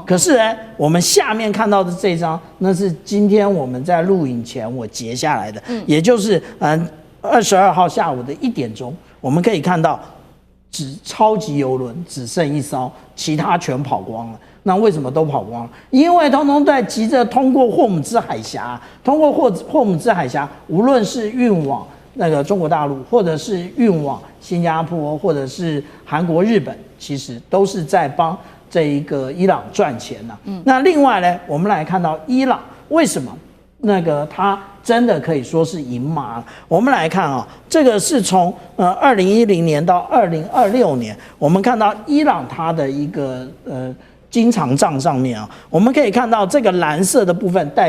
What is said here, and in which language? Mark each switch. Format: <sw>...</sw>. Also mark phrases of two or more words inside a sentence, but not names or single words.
<zh>可是呢，我們下面看到的這張，那是今天我們在錄影前我截下來的，也就是22號下午的1點鐘，我們可以看到，超級油輪只剩1艘，其他全跑光了。那為什麼都跑光了？因為通通在急着通過霍姆茲海峽，通過霍姆茲海峽，無論是運往那個中國大陸，或者是運往新加坡，或者是韓國、日本，其實都是在幫這一個伊朗賺錢呢。那另外呢，我們來看到伊朗為什麼那個它真的可以說是贏麻？我們來看啊，這個是從2010年到2026年，我們看到伊朗它的一個經常賬上面啊，我們可以看到這個藍色的部分代</zh>